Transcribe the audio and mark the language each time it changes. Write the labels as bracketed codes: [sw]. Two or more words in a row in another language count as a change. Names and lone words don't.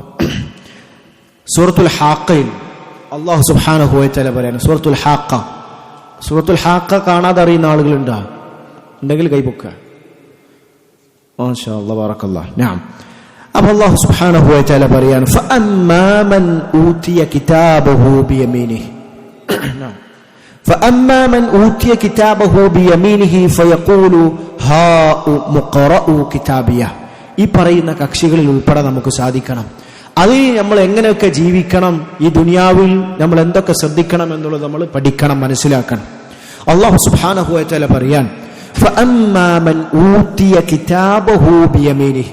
[ml] സൂറത്തുൽ ഹാഖയിൽ [ar] الله سبحانه وتعالى [ml] പറയാണ്, സൂറത്തുൽ ഹാഖ. സൂറത്തുൽ ഹാഖ കാണാതെ അറിയുന്ന ആളുകളുണ്ടോ? ഉണ്ടെങ്കിൽ കൈപൊക്ക. [ar] ما شاء الله, [ml] ബറക്കല്ലാഹ്. നഅം. അപ്പോൾ [ar] الله سبحانه وتعالى [ml] പറയാണ്, [ar] فأما من أوتي كتابه بيمينه. فأما من أوتي كتابه بيمينه فيقول هاؤم اقرءوا كتابيه. [ml] ഈ പറയുന്ന കക്ഷികളിൽ ഉൾപ്പെടാൻ നമുക്ക് സാധിക്കണം. അത് നമ്മൾ എങ്ങനെയൊക്കെ ജീവിക്കണം, ഈ ദുനിയാവിൽ നമ്മൾ എന്തൊക്കെ ശ്രദ്ധിക്കണം എന്നുള്ളത് നമ്മൾ പഠിക്കണം, മനസ്സിലാക്കണം. [ar] الله سبحانه وتعالى [ml] പറയാൻ, [ar] فأما من أوتي كتابه بيمينه.